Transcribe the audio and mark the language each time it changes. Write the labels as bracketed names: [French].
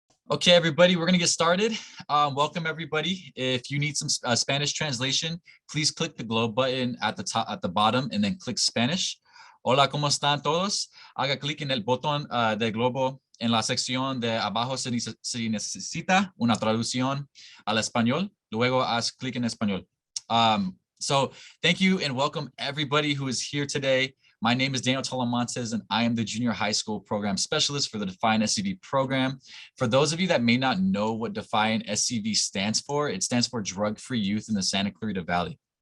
[English] Okay, everybody, we're gonna get started. Welcome, everybody. If you need some Spanish translation, please click the globe button at the top, at the bottom, and then click Spanish. [Spanish] Hola, ¿cómo están todos? Haga clic en el botón del globo en la sección de abajo si necesita una traducción al español. Luego haz clic en español. [English] So thank you and welcome everybody who is here today. My name is Daniel Talamontes, and I am the Junior High School Program Specialist for the DFYinSCV program. For those of you that may not know what DFYinSCV stands for, it stands for Drug-Free Youth in the Santa Clarita Valley.